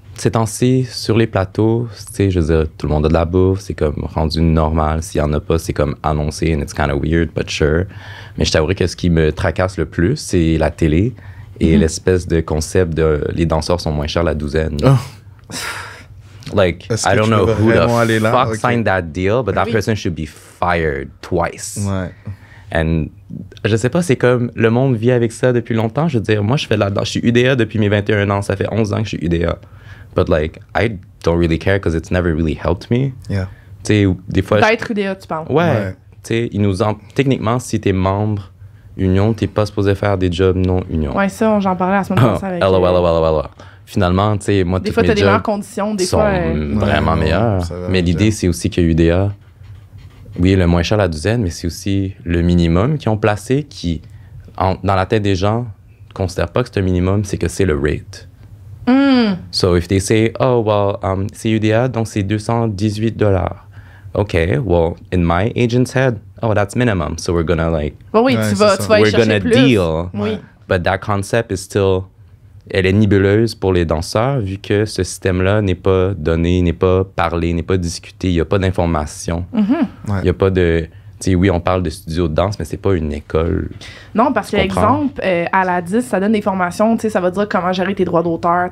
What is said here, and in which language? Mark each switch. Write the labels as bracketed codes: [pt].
[fr] Ces temps-ci, sur les plateaux, tu sais, je veux dire, tout le monde a de la bouffe, c'est comme rendu normal. S'il y en a pas, c'est comme annoncé, [en] and it's kind of weird, but sure. [fr] Mais je t'avouerais que ce qui me tracasse le plus, c'est la télé et l'espèce de concept de les danseurs sont moins chers la douzaine. Oh. [en] Like, I don't know who the fuck signed that deal, but that person should be fired twice. [fr] Ouais. And je sais pas, c'est comme le monde vit avec ça depuis longtemps. Je veux dire, moi, je fais de la danse. Je suis UDA depuis mes 21 ans. Ça fait 11 ans que je suis UDA. [en] But like, I don't really care because it's never really helped me. Yeah. [fr] Tu sais, des fois... D'être UDA, tu parles. Ouais. Tu sais, techniquement, si t'es membre union, t'es pas supposé faire des jobs non union. Ouais, ça, j'en parlais la semaine passée avec... LOL. Finalement, tu sais, moi, des fois, t'as des meilleures conditions, des fois... vraiment meilleures. Mais l'idée, c'est aussi que UDA, oui, le moins cher la douzaine, mais c'est aussi le minimum qu'ils ont placé qui, dans la tête des gens, ne considèrent pas que c'est un minimum, c'est que c'est le rate. [en] So if they say, oh, well, [fr] c'est UDA, donc c'est $218. [en] Okay, well, in my agent's head, oh, that's minimum. So we're gonna like... [fr] Bon, oui, tu vas [en] we're gonna [fr] plus. [en] Deal. [fr] Oui. [en] But that concept is still... [fr] Elle est nébuleuse pour les danseurs vu que ce système-là n'est pas donné, n'est pas parlé, n'est pas discuté. Il n'y a pas d'information. Il n'y a pas de... Tu sais, oui, on parle de studio de danse, mais c'est pas une école. Non, parce que, exemple, à la 10, ça donne des formations, tu sais, ça va dire comment gérer tes droits d'auteur.